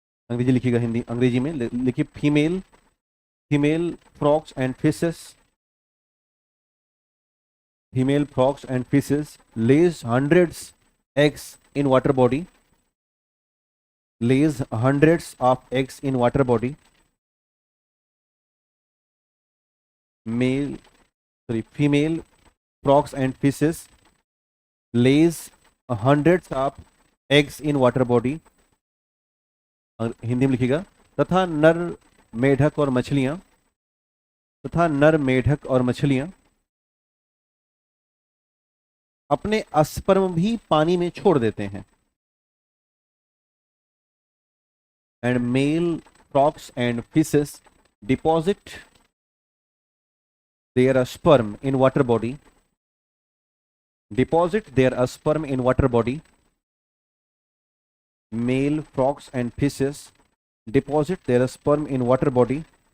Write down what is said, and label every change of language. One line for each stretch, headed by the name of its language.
Hindi: अंग्रेजी लिखिएगा, हिंदी अंग्रेजी में लिखिए,
English: Female female frogs and fishes, female frogs and fishes lays hundreds eggs in water body, lays hundreds of eggs in water body. Male, sorry, female frogs and fishes lays hundreds of eggs in water body.
Hindi: और हिंदी में लिखिएगा, तथा नर मेढक और मछलियां, तथा नर मेढक और मछलियां अपने अस्पर्म भी पानी में छोड़ देते हैं।
English: And male frogs and fishes deposit their sperm in water body, deposit their sperm in water body. Male frogs and fishes deposit their sperm in water body.